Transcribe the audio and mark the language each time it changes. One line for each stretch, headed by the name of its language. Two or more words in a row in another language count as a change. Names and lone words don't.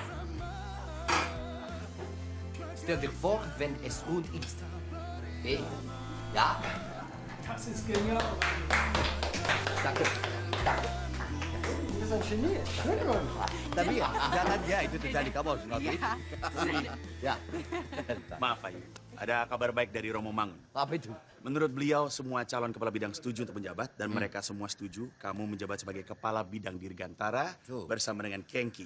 German: Stel dir vor, wenn es gut ist. Okay? Ja? Das ist genial. Danke. Danke. Das ist ein Genie. Schön.
Indonesian: Tapi jangan ya itu terjadi kamu harus ngakuin. Ya. Maaf, Ayu. Ada kabar baik dari Romo Mangun. Apa itu? Menurut beliau, semua calon kepala bidang setuju untuk menjabat dan mereka semua setuju kamu menjabat sebagai kepala bidang dirgantara bersama dengan Kengki.